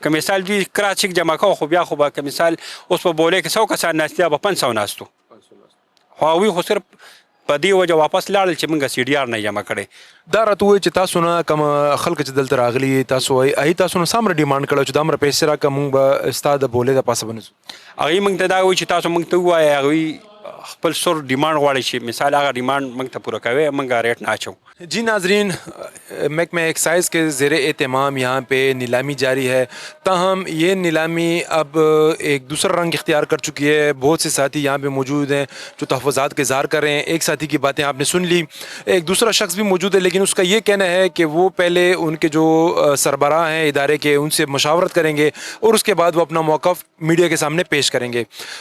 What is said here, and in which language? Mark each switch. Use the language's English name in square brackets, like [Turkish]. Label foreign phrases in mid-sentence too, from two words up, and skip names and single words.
[Pashto] که مثال دوی [English] cross check [Pashto] جمع کوو, خو بیا خو به که مثال اوس په بولې کې 100 کسان ناست دي, به 500 ناستو, خو هغوی خو صرف په دې وجه واپس لاړل چې موږ سی ډي آر نه جمع کړی. دا راته ووایي چې تاسو نه کوم خلک چې دلته راغلي تاسو وایي هغوی تاسو نه څومره ډیمانډ کړی چې دومره پیسې راکړه, موږ به ستا د بولې د پاسه به نه ځو. هغوی موږ ته دا وایي چې تاسو موږ ته ووایئ, هغوی خپل سر ڈیمانڈ غواړي چې مثال هغه ډیمانډ موږ ته پوره کوي, موږ ریٹ نه اچو. [Urdu] جی ناظرین, محکمہ ایکسائز کے زیر اہتمام یہاں پہ نیلامی جاری ہے, تاہم یہ نیلامی اب ایک دوسرا رنگ اختیار کر چکی ہے. بہت سے ساتھی یہاں پہ موجود ہیں جو تحفظات کا اظہار کر رہے ہیں. ایک ساتھی کی باتیں آپ نے سن لی, ایک دوسرا شخص بھی موجود ہے, لیکن اس کا یہ کہنا ہے کہ وہ پہلے ان کے جو سربراہ ہیں ادارے کے ان سے مشاورت کریں گے اور اس کے بعد وہ اپنا موقف میڈیا کے سامنے پیش کریں گے.